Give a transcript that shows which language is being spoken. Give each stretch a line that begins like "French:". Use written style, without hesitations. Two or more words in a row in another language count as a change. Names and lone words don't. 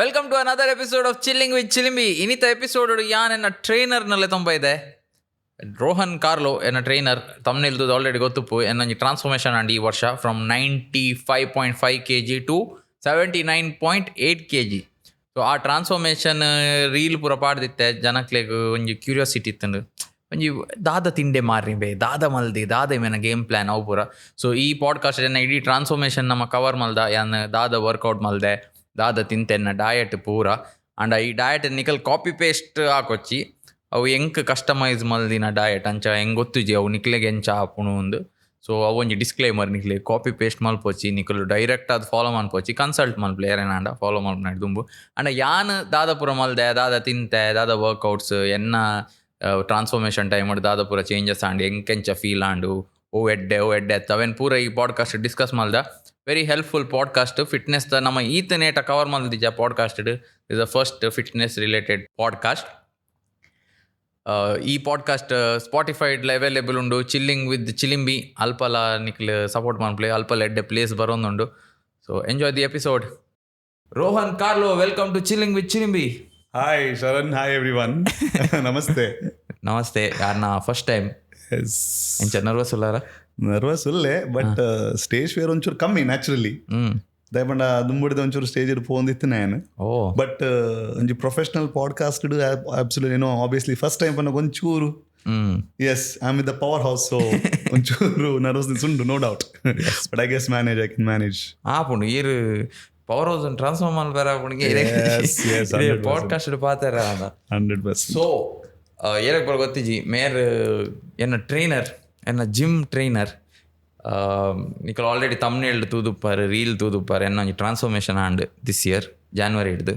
English: to another episode of Chilling with Chilimbi.
Tulu: Inita episode yan enna trainer nalle tomba ide. Rohan Carlo enna trainer thumbnail du already gottuppu enna transformation andi ee varsha
English: from 95.5 kg to 79.8 kg.
Tulu: So ಆ ಟ್ರಾನ್ಸ್ಫಾರ್ಮೇಷನ್ ರೀಲ್ ಪೂರ ಪಾಡ್ದಿತ್ತೆ ಜನಕ್ಲೆಗ್ ಒಂಜಿ ಕ್ಯೂರಿಯಾಸಿಟಿ ಇತ್ತಂಡು ಒಂಜಿ ದಾದ ತಿಂಡೆ ಮಾರ್ರಿ ಬೇ ದಾದ ಮಲ್ದಿ ದಾದ ಮೇನ
English: game plan
Tulu: ಅವು ಪೂರ. ಸೊ ಈ ಪಾಡ್ಕಾಸ್ಟ್ ಎನ್ನ ಇಡೀ ಟ್ರಾನ್ಸ್ಫಾರ್ಮೇಷನ್ ನಮ್ಮ ಕವರ್ ಮಲ್ದ ಯಾನ್ ದಾದ ವರ್ಕೌಟ್ ಮಲ್ದೆ ದಾದ ತಿಂತೆನ್ನ ಡಯಟ್ ಪೂರ ಅಂಡ ಈ ಡಯಟ್ ನಿಕಲ್
English: copy paste
Tulu: ಹಾಕೊಚ್ಚಿ ಅವು ಎಂಕ್ ಕಸ್ಟಮೈಸ್ ಮಲ್ದಿನ ಡಯಟ್ ಅಂಚ ಹೆಂಗೆ ಗೊತ್ತುಜಿ ಅವು ನಿಕ್ಲೆಗೆ ಎಂಚ ಹಾಪುಣು ಒಂದು. ಸೊ ಅವು ಒಂಜಿ ಡಿಸ್ಕ್ಲೇಮರ್ ನಿಕ್ಲೆ
English: copy paste
Tulu: ಮಲ್ಪೊಚ್ಚಿ ನಿಕಲು ಡೈರೆಕ್ಟ್ ಅದು ಫಾಲೋ ಮನ್ಪೊಚ್ಚಿ ಕನ್ಸಲ್ಟ್ ಮಲ್ಪಲೆ ಏನೇನಾಂಡ ಫಾಲೋ ಮಲ್ಪನಾಡಿ ದುಂಬು ಅಂಡ ಯಾನ್ ದಾದ ಪೂರ ಮಲ್ದೆ ದಾದ ತಿಂತೆ ದಾದ ವರ್ಕೌಟ್ಸ್ ಎನ್ನ
English: transformation time
Tulu: ದಾದ ಪೂರ ಚೇಂಜಸ್ ಆಂಡು ಎಂಕೆಂಚ ಫೀಲ್ ಆಂಡು ಓ ಎಡ್ಡೆ ಅವೇನು ಪೂರ ಈ ಪಾಡ್ಕಾಸ್ಟ್ ಡಿಸ್ಕಸ್ ಮಲ್ದ.
English: very helpful podcast.
Tulu: ಫಿಟ್ನೆಸ್ ನಮ್ಮ ಈತ ನೇಟ ಕವರ್ ಮಲ್ದಿಜ
English: podcast is the first fitness related podcast.
Tulu: ಈ ಪಾಡ್ಕಾಸ್ಟ್ ಸ್ಪಾಟಿಫೈಡ್ಲ ಅವೈಲೇಬಲ್ ಉಂಡು. ಚಿಲ್ಲಿಂಗ್ ವಿತ್ ಚಿಲಿಂಬಿ ಅಲ್ಪಲ ನಿಕ್ಲು ಸಪೋರ್ಟ್ ಮಾಡ್ಪ್ಲೆ ಅಲ್ಪಲ ಎಡ್ಡೆ ಪ್ಲೇಸ್ ಬರೋಂದುಂಡು.
English: so enjoy the episode. Rohan Carlo, welcome to Chilling with Chilimbi. hi Sharan, hi everyone. ನಮಸ್ತೆ.
Tulu: ನಮಸ್ತೆ. ಯಾರನ್ನ
English: first time
Tulu: ಎಂಚ ನರ್ವಸ್ ಉಲ್ಲಾರ? ನರ್ವಸ್ ಉಲ್ಲೆ, ಬಟ್
English: stage fear
Tulu: ಒಂಚೂರು ಕಮ್ಮಿ ನ್ಯಾಚುರಲಿ. ದಯಪಂಡ ದುಂಬುಡಿದ ಒಂಚೂರು ಸ್ಟೇಜ್ ಪೋಂದಿತ್ತು ನಾನು.
English: but ಒಂಜಿ professional podcast absolutely no obviously first time
Tulu: ಪನ್ನ ಒಂಚೂರು
English: as I am with the power house.
Tulu: ಸೊ ಒಂಚೂರು ನರ್ವಸ್ನೆಸ್ ಉಂಟು,
English: no doubt. but I guess I can manage.
Tulu: ಆಪುಂಡು ಈರು
English: power house
Tulu: ಟ್ರಾನ್ಸ್ಫಾರ್ಮ್ ಮಲ್ಪೇರ ಪಾಡ್ಕಾಸ್ಟ್ ಪಾತಾರ 100%. ಸೊ ಏನಕ್ಕೆ ಬರ ಗೊತ್ತಿಜಿ ಮೇರ್ ಎನ್ನ ಟ್ರೈನರ್ ಎನ್ನ
English: gym trainer
Tulu: ನಿಕಲ್ ಆಲ್ರೆಡಿ ತಮ್ನೇಲ್ಡ್ ತೂದುಪ್ಪಾರು ರೀಲ್ ತೂದುಪ್ಪಾರು ಎನ್ನ ಒಂಜಿ ಟ್ರಾನ್ಸ್ಫಾರ್ಮೇಷನ್
English: and this year January
Tulu: ಹಿಡ್ದು.